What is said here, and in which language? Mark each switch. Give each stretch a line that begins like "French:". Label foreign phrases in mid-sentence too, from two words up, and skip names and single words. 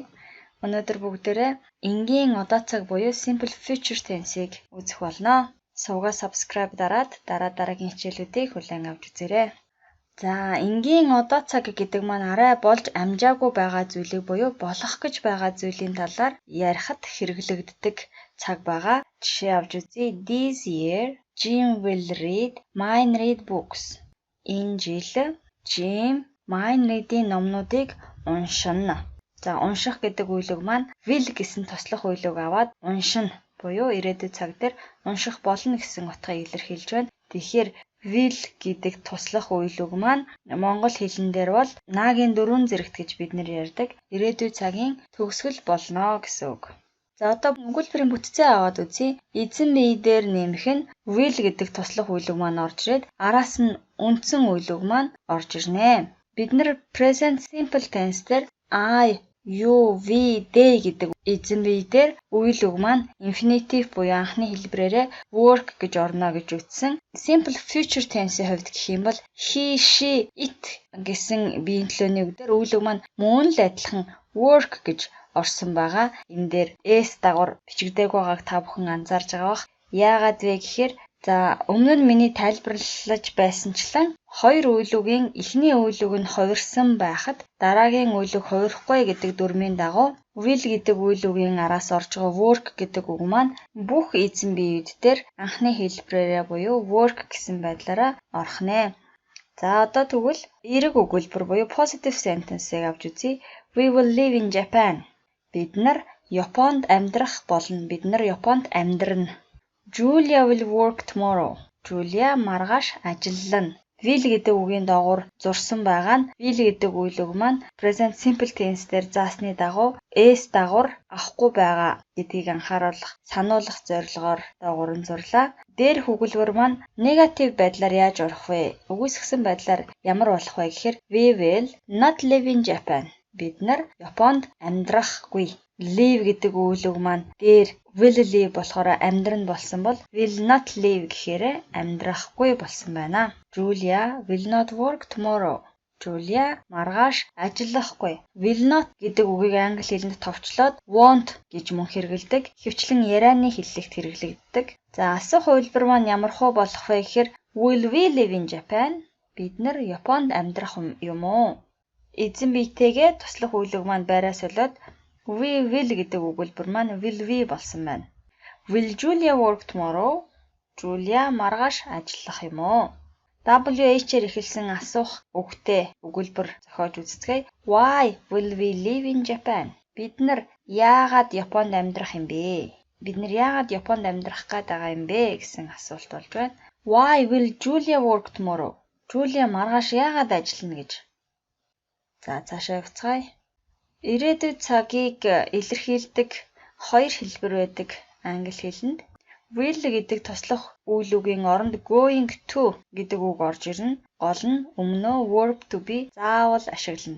Mongolian: Өнөөдөр бүгдээрээ энгийн одоо цаг буюу
English: simple future tense-
Mongolian: ийг үзэх болно. Сувга subscribe дараад дараагийн хичээлүүдийг хүлээн авч үзээрэй. За, энгийн одоо цаг гэдэг маань арай болж амжаагүй байгаа зүйлийг буюу болох гэж байгаа зүйлийн талаар ярихад хэрэглэгддэг цаг байгаа. Жишээ авч үзье.
English: This year, Jim will read mine read books.
Mongolian: Энэ жил Jim
English: mine read-
Mongolian: ийн номнуудыг уншина. За, унших гэдэг үйлэг маань will гэсэн тослох үйлэг аваад уншина буюу ирээдүйн цаг дээр унших болно гэсэн утгыг илэрхийлж байна. Тэгэхээр will гэдэг туслах үйлэг маань монгол хэлэн дээр бол нагийн дөрвөн зэрэгт гэж бид нэр ярьдаг. Ирээдүйн цагийн төгсгөл болно гэсэн үг. За, одоо өгүүлбэрийн бүтцээ аваад үзье. Эзэн бие дээр нэмэх нь will гэдэг туслах үйлэг маань орж ирээд араас нь үндсэн үйлэг маань орж ирнэ. Бид нэр
English: present simple tense
Mongolian: дээр
English: I, you, we, they
Mongolian: гэдэг эзэн бие дээр үйл үг маань infinitive буюу анхны хэлбэрээрээ work гэж орно гэж үздсэн.
English: Simple future tense-
Mongolian: ийн хувьд гэх юм бол
English: he, she, it
Mongolian: гэсэн биеийн төлөөний үг дээр үйл үг маань мөн л адилхан work гэж орсон байгаа. Энэ дээр s дагавар бичигдээг байгааг та бүхэн анзаарж байгаа бах. Яагаад вэ гэхээр өмнө нь миний тайлбарлаж байсанчлан хоёр үйл үгийн эхний үйл үг нь хувирсан байхад дараагийн үйл үг хувирахгүй гэдэг дүрмийн дагуу will гэдэг үйл үгийн араас орж байгаа work гэдэг үг маань бүх эзэн биеуд дээр анхны хэлбэрээрээ буюу work гэсэн байдлаараа орох нэ. За, одоо тэгвэл эерэг өгүүлбэр буюу
English: positive sentence-
Mongolian: ийг авч үзье.
English: We will live in Japan.
Mongolian: Бид нар Японд амьдрах болно. Бид нар Японд амьдрна.
English: Julia will work tomorrow.
Mongolian: Julia маргааш ажиллана. Will гэдэг үгийн доогуур зурсан байгаа нь will гэдэг үйл үг маань
English: present simple tense
Mongolian: дээр заасны дагуу s дагавар авахгүй байгаа гэдгийг анхааруулах, сануулгах зорилгоор доогуур нь зурлаа. Дээрх өгүүлбэр маань негатив байдлаар яаж орох вэ? Үгүйсгсэн байдлаар ямар болох вэ гэхээр
English: we will not live in Japan.
Mongolian: Бид нар Японд амьдрахгүй. Live гэдэг үйл үг маань дээр
English: will live
Mongolian: болохоор амьдран болсон бол
English: will not live
Mongolian: гэхээр амьдрахгүй болсон байна.
English: Julia will not work tomorrow.
Mongolian: Julia маргааш ажиллахгүй.
English: Will not
Mongolian: гэдэг үгийг англи хэлэнд товчлоод won't гэж мөн хэрэгэлдэг. Хөвчлэн ярианы хэллэгт хэрэглэгддэг. За, асуух хувилбар маань ямар хөө болох вэ гэхээр
English: will we live in Japan?
Mongolian: Бид нар Японд амьдрах юм уу? Эзэн биетэйгээ туслах үйл үг маань байраа солиод
English: we will
Mongolian: гэдэг өгүүлбэр маань
English: will we
Mongolian: болсон байна.
English: Will Julia work tomorrow?
Mongolian: Julia маргааш ажиллах юм уу? WH-ээр эхэлсэн асуух үгтэй өгүүлбэр зохиож үзцгээе.
English: Why will we live in Japan?
Mongolian: Бид нар яагаад Японд амьдрах юм бэ? Бид нар яагаад Японд амьдрах гээд байгаа юм бэ гэсэн асуулт болж байна.
English: Why will Julia work tomorrow?
Mongolian: Julia маргааш яагаад ажиллана гэж. За, цаашаа явцгаая. Ирээдүйн цагийг илэрхийлдэг хоёр хэлбэр байдаг англи хэлэнд. Will гэдэг туслах үйл үгийн оронд
English: going to
Mongolian: гэдэг үг орж ирнэ. Гол нь өмнөө
English: verb to be
Mongolian: заавал ашиглана.